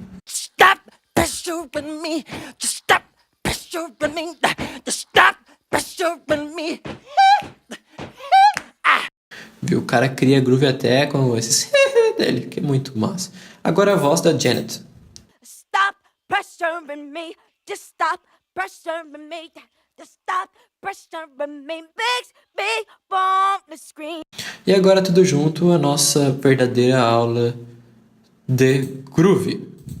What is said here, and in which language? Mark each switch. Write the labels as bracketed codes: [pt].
[en] Stop pressuring me, just stop pressuring me, just stop pressuring me. [pt] Viu? O cara cria groove até com esses dele, que é muito massa. Agora a voz da Janet. [en] Stop pressuring me, just stop pressuring me, just stop pressuring me, makes me want to scream. [pt] E agora tudo junto, a nossa verdadeira aula de groove.